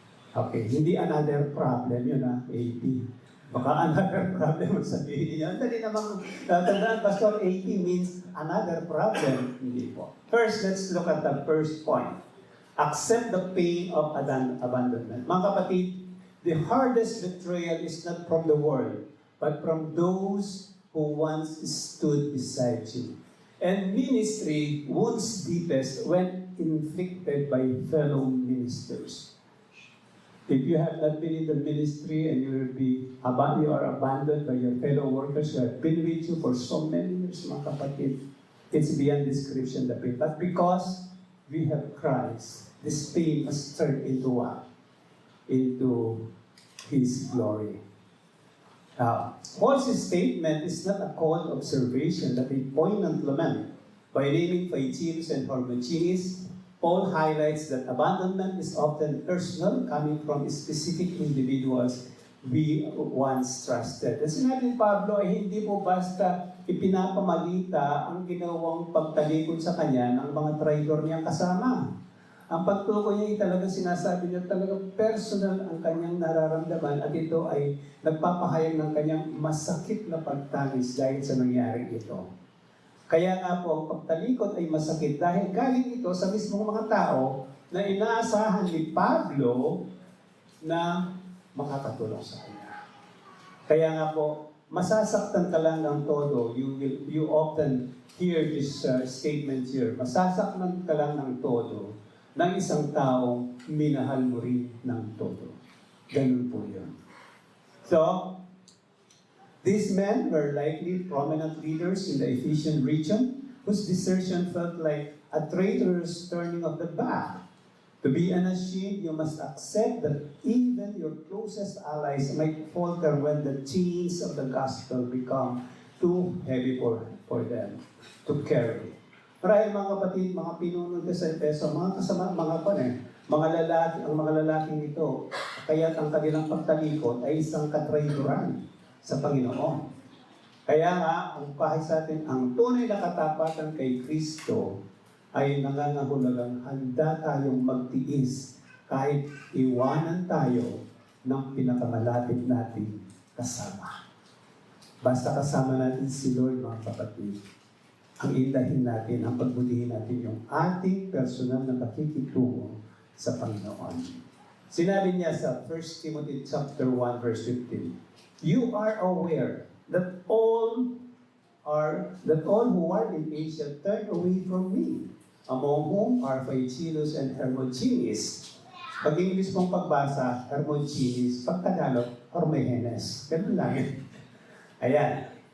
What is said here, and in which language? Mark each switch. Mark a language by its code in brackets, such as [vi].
[tl] Okay, hindi [en] another problem [tl] yun AP. Baka another problem ang sabihin niya. Dali namang tandaan, Pastor, AP means [en] another problem. [tl] Hindi po. [en] First, let's look at the first point. Accept the pain of abandonment. [tl] Mga kapatid, [en] the hardest betrayal is not from the world, but from those who once stood beside you. And ministry wounds deepest when inflicted by fellow ministers. If you have not been in the ministry and you are abandoned by your fellow workers who have been with you for so many years, [tl] mga kapatid, [en] it's beyond description the pain. But because we have Christ, this pain must turn into what? Into His glory. Paul's statement is not a cold observation, but a poignant lament. By naming Phygelus and Hermogenes, Paul highlights that abandonment is often personal, coming from specific individuals we once trusted. [tl] At sinabi ni Pablo ay hindi po basta ipinapamalita ang ginawang pagtalikod sa kanya ng mga traidor niyang kasama. Ang pagtukoy niya ay talagang sinasabi niya talagang personal ang kanyang nararamdaman at ito ay nagpapahayag ng kanyang masakit na pagtangis dahil sa nangyari ito. Kaya nga po, ang pagtalikod ay masakit dahil galing ito sa mismong mga tao na inaasahan ni Pablo na makakatulong sa kanya. Kaya nga po, masasaktan ka lang ng todo. [en] You often hear this statement here. [tl] Masasaktan ka lang ng todo ng isang taong minahal mo rin ng todo. Ganun po yun. [en] So, these men were likely prominent leaders in the Ephesian region whose desertion felt like a traitorous turning of the back. To be unashamed, you must accept that even your closest allies might falter when the chains of the gospel become too heavy for them to carry. [tl] Marahil mga kapatid, mga pinuno ko sa Efeso, mga kasama, mga lalaki, ang mga lalaking ito, kaya't ang kanilang pagtalikod ay isang katraidoran sa Panginoon. Kaya nga, ang kahit sa atin, ang tunay na katapatan kay Kristo ay nangangahulugang handa tayong magtiis kahit iwanan tayo ng pinakamalapit nating kasama. Basta kasama natin si Lord, mga kapatid, ang indahin natin, ang pagbutihin natin yung ating personal na pakikitungo sa Panginoon. Sinabi niya sa [en] 1 Timothy chapter 1 verse 15, you are aware that all who are in Asia turn away from me, among whom are Phygelus and Hermogenes. [tl] Pag English mong pagbasa, Hermogenes, pag Tagalog, Hermogenes. Ganun lang. Ayan.